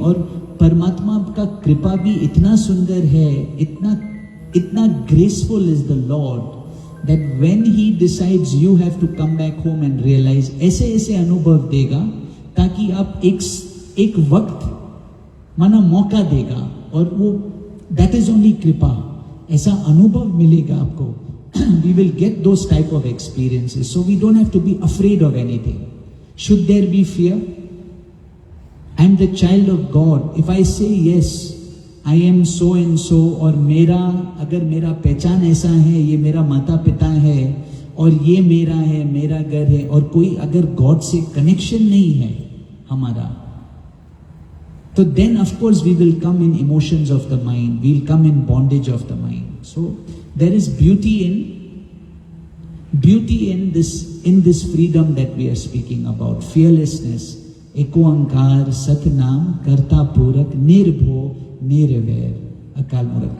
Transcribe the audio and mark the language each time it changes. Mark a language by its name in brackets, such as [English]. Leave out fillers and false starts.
[Hindi] और परमात्मा का कृपा भी इतना सुंदर है, इतना [English] graceful is the Lord that when He decides you have to come back home and realize, [Hindi] ऐसे अनुभव देगा ताकि आप एक वक्त माना मौका देगा, और वो [English] that is only [Hindi] कृपा, ऐसा अनुभव मिलेगा आपको. [English] We will get those type of experiences, so we don't have to be afraid of anything. Should there be fear? I am the child of God. If I say yes, I am so and so, [Hindi] और अगर मेरा पहचान ऐसा है, ये मेरा माता पिता है और ये मेरा है, मेरा घर है, और कोई अगर गॉड से कनेक्शन नहीं है हमारा, तो [English] then of course we will come in emotions of the mind, [Hindi] we will come in bondage of the mind. [English] So there is beauty in this freedom that we are speaking about, fearlessness, [Punjabi] एको अंकार सतनाम कर्ता पूरक निर्भो निर्वैर अकाल मूरत.